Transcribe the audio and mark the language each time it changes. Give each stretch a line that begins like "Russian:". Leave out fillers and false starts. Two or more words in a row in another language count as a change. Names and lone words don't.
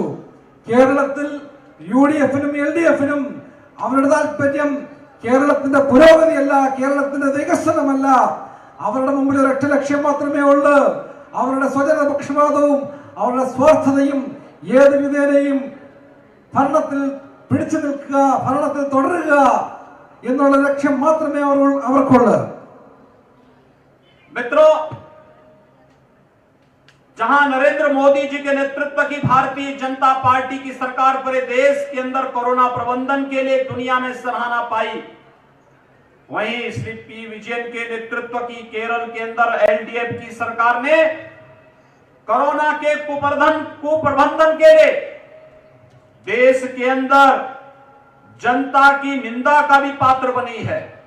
Malayalam: കേരളത്തിൽ UDF-നും LDF-നും അവരുടെ താല്പര്യം കേരളത്തിന്റെ പുരോഗതിയല്ല, കേരളത്തിന്റെ വികസനമല്ല. അവരുടെ മുമ്പിൽ ഒരൊറ്റ ലക്ഷ്യം മാത്രമേ ഉള്ളൂ. അവരുടെ സ്വജന പക്ഷപാതവും അവരുടെ സ്വാർത്ഥതയും ഏത് വിധേനയും ഭരണത്തിൽ പിടിച്ചു നിൽക്കുക, ഭരണത്തിൽ തുടരുക എന്നുള്ള ലക്ഷ്യം മാത്രമേ അവർക്കുള്ളൂ.
Hindi: मित्रों, जहां नरेंद्र मोदी जी के नेतृत्व की भारतीय जनता पार्टी की सरकार पूरे देश के अंदर कोरोना प्रबंधन के लिए दुनिया में सराहना पाई, वहीं श्री P. विजयन के नेतृत्व की केरल के अंदर LDF की सरकार ने कोरोना के कुप्रबंधन के लिए देश के अंदर जनता की निंदा का भी पात्र बनी है।